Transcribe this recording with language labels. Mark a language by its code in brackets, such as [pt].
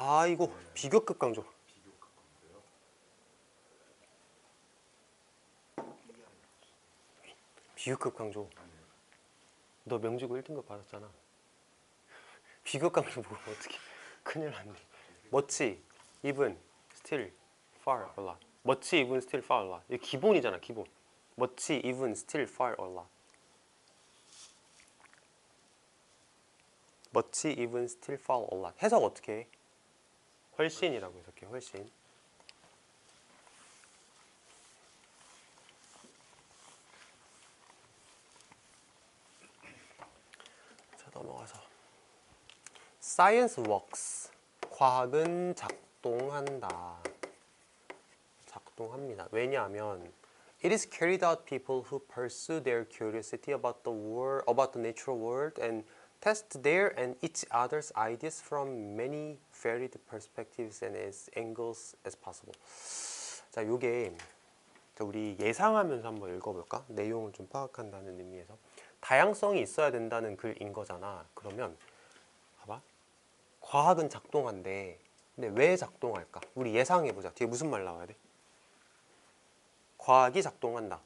[ko] 이거 비교급 강조. 비교급 강조. 너 명지고 1등급 받았잖아. 비교 강조 보면 어떡해. 큰일 났네. [en] 멋지, even, still, far, a lot. 멋지, even, still, far, a lot. [ko] 이게 기본이잖아, 기본. [en] 멋지, even, still, far, a lot. 멋지, even, still, far, a lot. [ko] 해석 어떻게 해? 훨씬이라고 해석해, 훨씬. 자, 넘어가서. [en] Science works. [ko] 과학은 작동한다. 작동합니다. 왜냐하면 [en] it is carried out people who pursue their curiosity about the world, about the natural world, and test their and each other's ideas from many varied perspectives and as angles as possible. [ko] 자, 요게 우리 예상하면서 한번 읽어볼까? 내용을 좀 파악한다는 의미에서 다양성이 있어야 된다는 글인 거잖아. 그러면 봐봐. 과학은 작동한대. 근데 왜 작동할까? 우리 예상해보자. 뒤에 무슨 말 나와야 돼? 과학이 작동한다.